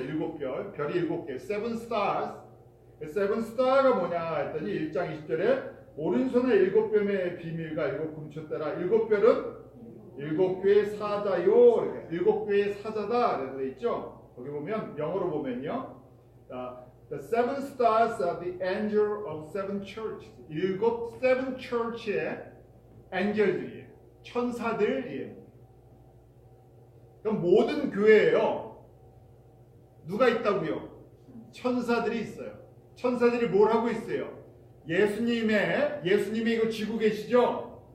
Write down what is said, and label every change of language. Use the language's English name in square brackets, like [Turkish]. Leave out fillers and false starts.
[Korean] 7별. 별이 7개. [English] Seven stars. [Korean] Seven star가 뭐냐 했더니 1장 20절에 오른손에 7별의 비밀과 7 금초대라. 7별은 7교의 사자요. 7교의 사자다. 그래서 돼 있죠. 거기 보면 영어로 보면요. [English] The seven stars are the angel of seven churches. [Korean] 7 church의 엔젤들이에요. 천사들이에요. 그럼 모든 교회에요. 누가 있다고요? 천사들이 있어요. 천사들이 뭘 하고 있어요? 예수님이 이거 쥐고 계시죠?